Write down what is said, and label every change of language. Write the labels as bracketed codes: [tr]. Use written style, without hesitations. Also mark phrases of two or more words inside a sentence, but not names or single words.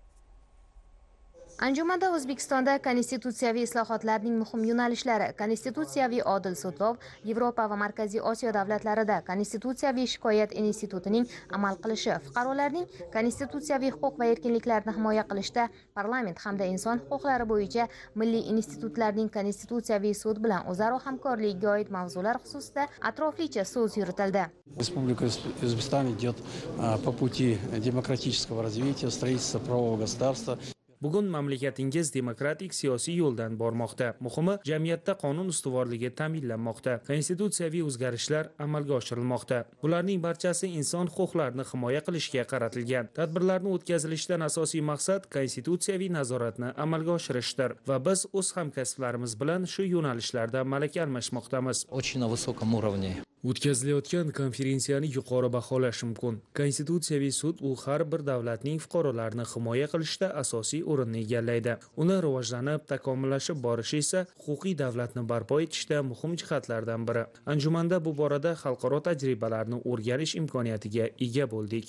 [uz] Anjumanda O'zbekistonda konstitutsiyaviy islohotlarning muhim yo'nalishlari, konstitutsiyaviy odil sudlov, Yevropa va Markaziy Osiyo davlatlarida konstitutsiyaviy shikoyat institutining amal qilishi, fuqarolarning konstitutsiyaviy huquq va erkinliklarini himoya qilishda parlament hamda inson huquqlari bo'yicha milliy institutlarning konstitutsiyaviy sud bilan o'zaro hamkorligiga oid mavzular xususida atroflicha so'z yuritildi. [ru] Республика Узбекистан идет по пути демократического развития, строительства правового государства. [uz] Bugun mamlakatingiz demokratik siyosiy yo'ldan bormoqda. Muhimi, jamiyatda qonun ustuvorligi ta'minlanmoqda. Konstitutsiyaviy o'zgarishlar amalga oshirilmoqda. Bularning barchasi inson huquqlarini himoya qilishga qaratilgan. Tadbirlarni o'tkazilishdan asosiy maqsad konstitutsiyaviy nazoratni amalga oshirishdir va biz o'z hamkasblarimiz bilan shu yo'nalishlarda malaka almashmoqdamiz. [ru] Очень на высоком уровне. [uz] O'tkazilayotgan konferensiyani yuqori baholash mumkin. Konstitutsiyaviy sud u har bir davlatning fuqarolarini himoya qilishda asosiy o'rinni egallaydi. Uni rivojlanib, takomillashib borishi esa huquqiy davlatni barpo etishda muhim jihatlardan biri. Anjumanda bu borada xalqaro tajribalarni o'rganish imkoniyatiga ega bo'ldik.